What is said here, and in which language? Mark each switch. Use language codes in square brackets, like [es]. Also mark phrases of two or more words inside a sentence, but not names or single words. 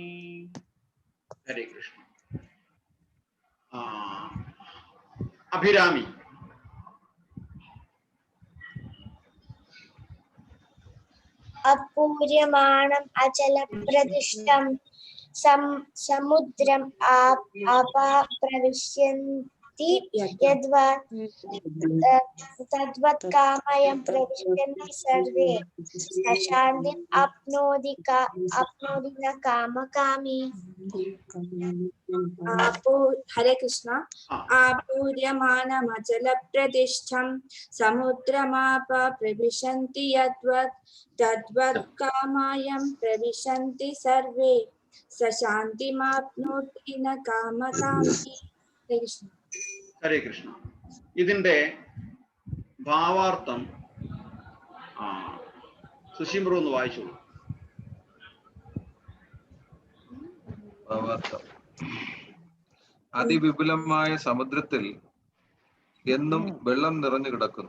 [sa] ഹരേ കൃഷ്ണ. അഭിരാമി. അപൂര്യമാണം അചലപ്രതിഷ്ഠം സമുദ്രം ആപഃ प्रविशन्ति यद्वत् तद्वत् कामयं प्रविशन्ति सर्वे शान्तिम् आप्नोति न कामकामी। हरे कृष्ण। आपूर्यमानमचलप्रतिष्ठं समुद्रमाप प्रविशन्ति यद्वत् तद्वत् कामयं प्रविशन्ति सर्वे शान्तिमाप्नोति न कामकामी। ഹരേ കൃഷ്ണ. [ml] ഇതിന്റെ ഭാവാർത്ഥം സുശീമ്രു ഒന്ന് വായിച്ചോളൂ. ഭാവാർത്ഥം: അതിവിപുലമായ സമുദ്രത്തിൽ എന്നും വെള്ളം നിറഞ്ഞു കിടക്കുന്നു.